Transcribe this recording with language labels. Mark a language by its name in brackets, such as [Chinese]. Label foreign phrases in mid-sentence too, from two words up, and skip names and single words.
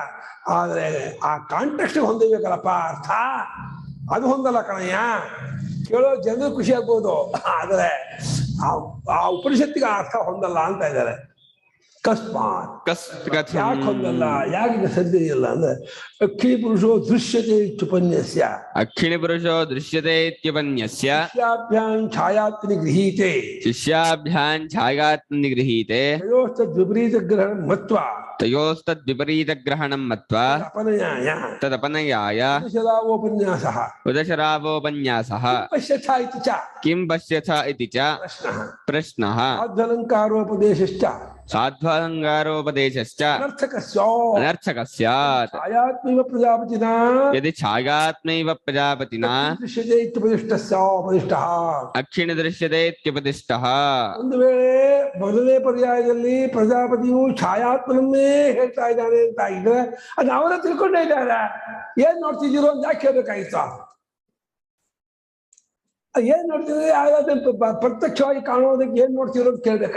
[Kannada] ಆದ್ರೆ ಆ ಕಾಂಟೆಕ್ಸ್ಟ್ ಹೊಂದಬೇಕಲ್ಲಪ್ಪ ಅರ್ಥ, ಅದು ಹೊಂದಲ್ಲ ಕಣಯ್ಯ. ಕೇಳೋ ಜನರು ಖುಷಿ ಆಗ್ಬೋದು, ಆದ್ರೆ ಆ ಉಪನಿಷತ್ತಿಗೆ ಆ ಅರ್ಥ ಹೊಂದಲ್ಲ ಅಂತ ಇದ್ದಾರೆ. ಅಕಸ್ಮಾತ್ ಯಾಕೆ ಹೊಂದಲ್ಲ, ಯಾಕೆ ಸದ್ಯ ಇಲ್ಲ ಅಂದ್ರೆ [Sanskrit] ಅಕ್ಷಿಣಿ ಪುರುಷೋ ದೃಶ್ಯತೆ ಇತ್ಯುಪನ್ಯಸ್ಯ. ಅಕ್ಷಿಣಿ ಪುರುಷೋ ದೃಶ್ಯತೆ ಇತ್ಯುಪನ್ಯಸ್ಯ. ಶಿಷ್ಯಾಭ್ಯಾಂ ಛಾಯಾತ್ಮನಿ ಗೃಹೀತೆ. ಶಿಷ್ಯಾಭ್ಯಾಂ ಛಾಯಾತ್ಮನಿ ಗೃಹೀತೆ. ತಯೋಸ್ತದ್ ವಿಪರೀತ ಗ್ರಹಣಂ ಮತ್ವಾ. ತಯೋಸ್ತದ್ ವಿಪರೀತ ಗ್ರಹಣಂ ಮತ್ವಾ. ತದಪನಯಾಯ ಉಪನ್ಯಾಸಃ. ಉದಶರಾವೋಪನ್ಯಾಸಃ. ಪಶ್ಯಥ ಇತಿ ಚ. ಕಿಂ ಪಶ್ಯಥ ಇತಿ ಚ ಪ್ರಶ್ನಃ. ಸಾಧ್ವಲಂಕಾರೋಪದೇಶಶ್ಚ. ಸಾಧ್ವಾಲಂಕಾರೋಪದೇಶಶ್ಚ ಅನರ್ಥಕಃ ಸ್ಯಾತ್. ಛಾಯಾತ್ಮೈವ ಪ್ರಜಾಪತಿನಾ ಯದಿ ಛಾಯಾತ್ಮೈವ ಪ್ರಜಾಪತಿನಾ ದೃಶ್ಯತೆ ಇತ್ಯುಪದಿಷ್ಟಸ್ಯ ಉಪದಿಷ್ಟಃ. ಅಕ್ಷಿಣಿ ದೃಶ್ಯತೆ ಇತ್ಯುಪದಿಷ್ಟಃ. [Kannada] ಒಂದು ವೇಳೆ ಮೊದಲನೇ ಪರ್ಯಾಯದಲ್ಲಿ ಪ್ರಜಾಪತಿಯು ಛಾಯಾತ್ಮನನ್ನೇ ಹೇಳ್ತಾ ಇದ್ದಾನೆ ಅಂತ ಇದ್ರೆ ಅದು ಅವರ ತಿಳ್ಕೊಂಡೇ ಇದ್ದಾರೆ. ಏನ್ ನೋಡ್ತಿದ್ದೀರೋ ಅಂತ ಯಾಕೆ ಕೇಳ್ಬೇಕಾಗಿತ್ತ? ಏನ್ ನೋಡ್ತಿದ್ರೆ ಪ್ರತ್ಯಕ್ಷವಾಗಿ ಕಾಣೋದಕ್ಕೆ ಏನ್ ನೋಡ್ತಿರೋ ಅಂತ ಕೇಳ್ಬೇಕಾ?